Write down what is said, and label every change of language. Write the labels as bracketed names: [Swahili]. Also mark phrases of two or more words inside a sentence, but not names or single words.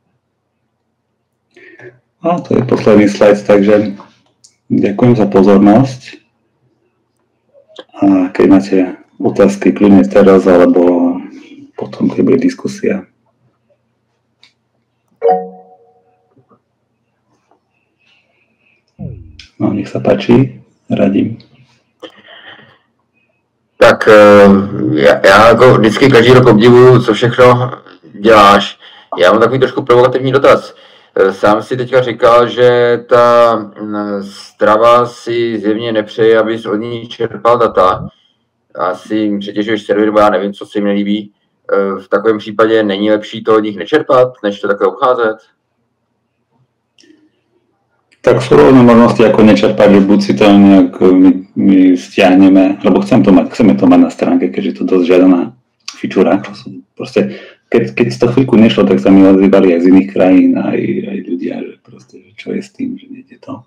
[Slovak] A to je posledný slajd, takže ďakujem za pozornosť. A keď máte otázky, kľudne teraz, alebo potom, keď bude diskusia. No, nech sa páči, radím. [Czech] Tak já jako vždycky každý rok obdivuju, co všechno děláš. Já mám takový trošku provokativní dotaz. Sám si teďka říkal, že ta Strava si zjevně nepřeje, abys od ní čerpal data. Asi jim přetěžuješ server, nebo já nevím, co si jim nelíbí. V takovém případě není lepší to od nich nečerpat, než to takhle obcházet? [Slovak] Tak sú rôzne možnosti, ako nečerpať, že buď si to nejak my stiahneme, lebo chceme to mať na stránke, keďže je to dosť žiadaná fičúra. Proste, keď to chvíľku nešlo, tak sa mi ozývali aj z iných krajín, aj ľudia, že proste, čo je s tým, že nejde to.